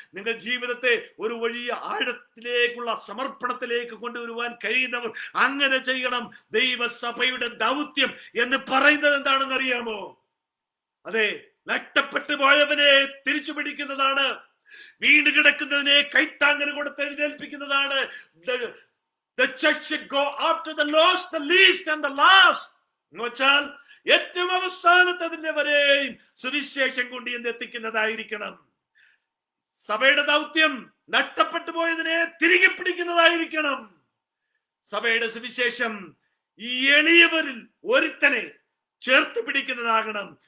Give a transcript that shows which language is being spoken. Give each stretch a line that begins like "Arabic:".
Malayalam: നിങ്ങൾ ജീവിതത്തെ ഒരു വലിയ ആഴത്തിലേക്കുള്ള സമർപ്പണത്തിലേക്ക് കൊണ്ടുവരുവാൻ കഴിയുന്നവർ അങ്ങനെ ചെയ്യണം. ദൈവസഭയുടെ ദൗത്യം എന്ന് പറയുന്നത് എന്താണെന്ന് അറിയാമോ? അതെ, നഷ്ടപ്പെട്ടു പോയവനെ തിരിച്ചു പിടിക്കുന്നതാണ്. വീണ് കിടക്കുന്നതിനെ കൈത്താങ്ങൽ കൊടുത്ത് എഴുന്നേൽപ്പിക്കുന്നതാണ്.
English: The church should go after the lost, the least and the last.
Malayalam: എന്ന് വെച്ചാൽ ഏറ്റവും അവസാനത്തതിന്റെ വരെയും സുവിശേഷം കൊണ്ട് എത്തിക്കുന്നതായിരിക്കണം. സഭയുടെ ദൗത്യം നഷ്ടപ്പെട്ടു പോയതിനെ തിരികെ പിടിക്കുന്നതായിരിക്കണം. സഭയുടെ സുവിശേഷം ഈ എളിയവരിൽ ഒരുത്തനെ ചേർത്ത് പിടിക്കുന്നതാകണം.